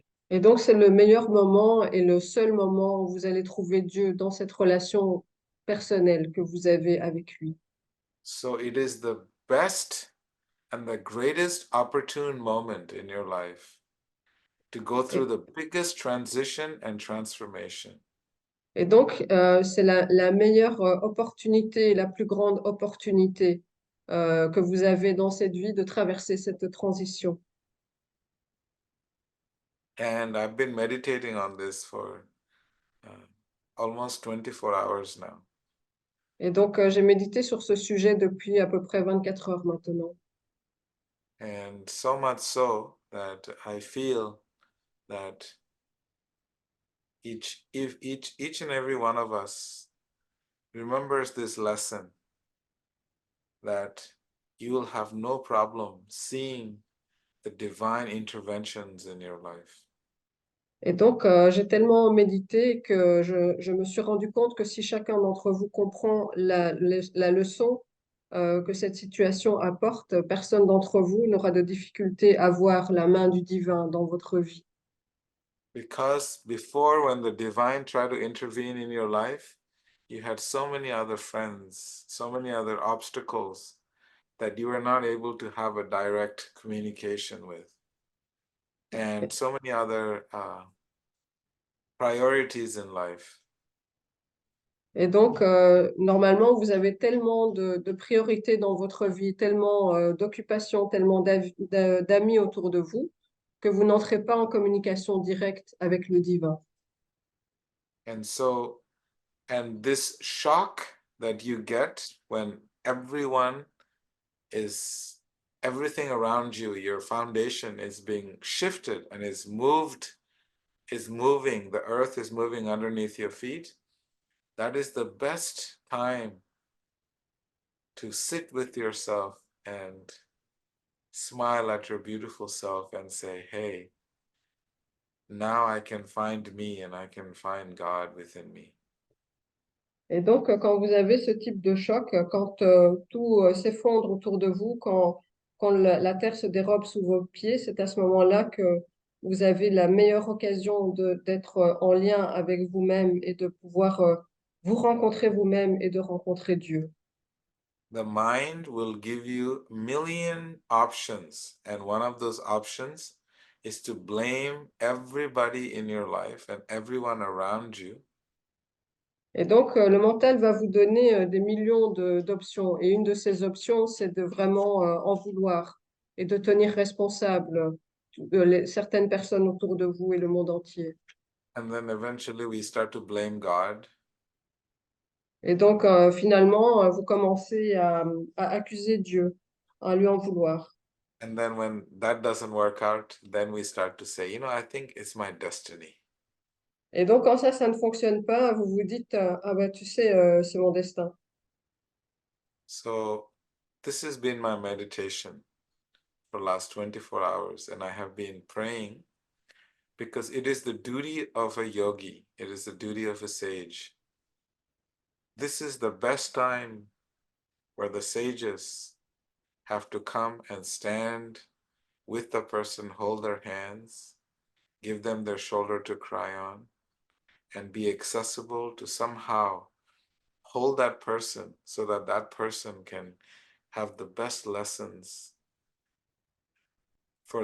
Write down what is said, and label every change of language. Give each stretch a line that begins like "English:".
French: Et donc, c'est le meilleur moment et le seul moment où vous allez trouver Dieu dans cette relation personnelle que vous avez avec lui.
English: So it is the best and the greatest opportune moment in your life to go through
French: Et,
English: the biggest transition and transformation.
French: et donc, c'est la meilleure opportunité, la plus grande opportunité que vous avez dans cette vie de traverser cette transition.
English: And I've been meditating on this for uh, almost 24 hours now.
French: Et donc, j'ai médité sur ce sujet depuis à peu près 24 heures maintenant.
English: And so much so that I feel that each and every one of us remembers this lesson, that you will have no problem seeing the divine interventions in your life.
French: Et donc, j'ai tellement médité que je me suis rendu compte que si chacun d'entre vous comprend la leçon que cette situation apporte, personne d'entre vous n'aura de difficulté à voir la main du divin dans votre vie.
English: Because before, when the divine tried to intervene in your life, you had so many other friends, so many other obstacles that you were not able to have a direct communication with, and so many other priorities in life.
French: Et donc, normalement, vous avez tellement de priorités dans votre vie, tellement d'occupations, tellement d'amis autour de vous, que vous n'entrez pas en communication directe avec le divin.
English: And so, and this shock that you get when everyone is, everything around you, your foundation is being shifted and is moving, the earth is moving underneath your feet. That is the best time to sit with yourself and smile at your beautiful self and say, hey, now I can find me and I can find God within me.
French: Et donc, quand vous avez ce type de choc, quand tout s'effondre autour de vous, quand la terre se dérobe sous vos pieds, c'est à ce moment-là que vous avez la meilleure occasion d'être en lien avec vous-même et de pouvoir vous rencontrer vous-même et de rencontrer Dieu.
English: The mind will give you a million options, and one of those options is to blame everybody in your life and everyone around you.
French: Et donc, le mental va vous donner des millions d'options. Et une de ces options, c'est de vraiment en vouloir et de tenir responsable certaines personnes autour de vous et le monde entier.
English: And then eventually we start to blame God.
French: Et donc, finalement, vous commencez à accuser Dieu, à lui en vouloir.
English: And then when that doesn't work out, then we start to say, I think it's my destiny.
French: Et donc, quand ça ne fonctionne pas, vous vous dites, ah bah, tu sais, c'est mon destin.
English: So this has been my meditation for the last 24 hours, and I have been praying because it is the duty of a yogi, it is the duty of a sage. This is the best time where the sages have to come and stand with the person, hold their hands, give them their shoulder to cry on, and be accessible to somehow hold that person so that that person can have the best lessons for